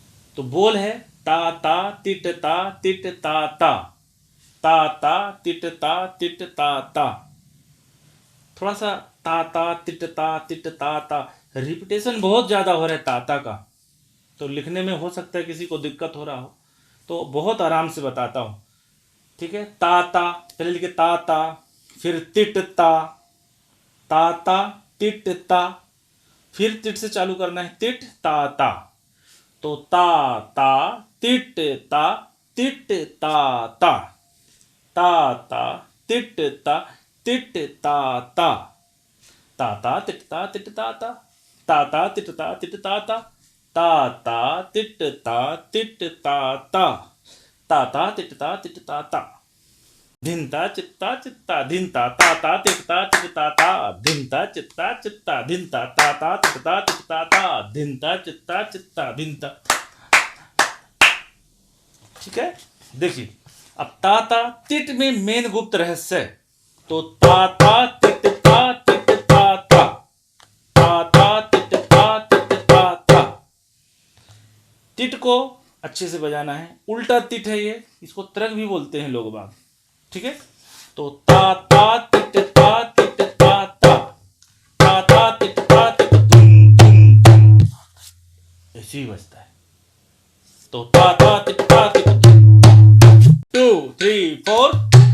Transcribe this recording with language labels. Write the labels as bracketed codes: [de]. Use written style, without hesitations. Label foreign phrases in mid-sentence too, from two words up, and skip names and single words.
[hi] तो बोल है ता ता तिट ता तिट ता ता, ता ता तिट ता तिट ता ता। थोड़ा सा ता ता तिट ता ता, रिपीटेशन बहुत ज़्यादा हो रहा है ता का, तो लिखने में हो सकता है किसी को दिक्कत हो रहा हो, तो बहुत आराम से बताता हूँ। ठीक है, ता ता पहले लिखे ता ता, फिर तिट ता, ता ता तिट ता, फिर तिट से चालू करना है, तिट ता ता। तो ता ता तिट ता तिट ता ता, ता ता तिट ता तिट ता ता, ता ता तिट ता तिट ता ता, ता ता तिट ता तिट ता ता, ता ता तिट ता तिट ता ता, ता ता तिट ता तिट ता ता। धिनता चित्ता चित्ता धिनता ता ता तिटता चित्ता ता, धिनता चित्ता चित्ता धिनता ता ता तिटता चित्ता ता, धिनता चित्ता चित्ता धिनता। ठीक है, देखिए अब ता ता तिट में मेन गुप्त रहस्य है। तो ता ता तिट ता तिट ता ता, ता ता तिट ता तिट ता ता। तिट को अच्छे से बजाना है, उल्टा तिट है ये, इसको तरंग भी बोलते हैं लोग बाग। ठीक है, तो ता ता तिट ता तिट ता ता, ता ता तिट ता तिट तुम तुम तुम, ऐसे ही बजता है। तो ता ता तिट ता तिट 2 3 4